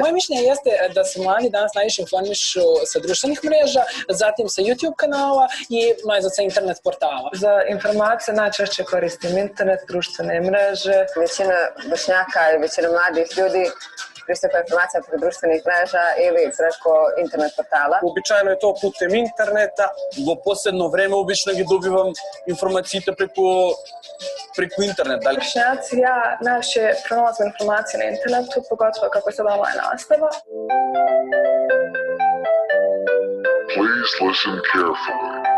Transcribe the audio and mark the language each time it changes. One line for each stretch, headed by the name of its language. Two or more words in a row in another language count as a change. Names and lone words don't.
Bosnian: Moje mišljenje jeste da se mladi danas najviše informišu sa društvenih mreža, zatim sa YouTube kanala i najzad sa internet portala. Za informacije najčešće koristim internet, društvene mreže. Većina Bošnjaka i većina mladih ljudi pristupa informacija preko društvenih mreža ili preko internet portala. Običajno je to putem interneta.
Macedonian: Во последно време обично ги добивам информациите преку интернет.
Bosnian: Bošnjaci, ja najviše pronalazim informacije na internetu, pogotovo kako se online nastava.
English: Please listen carefully.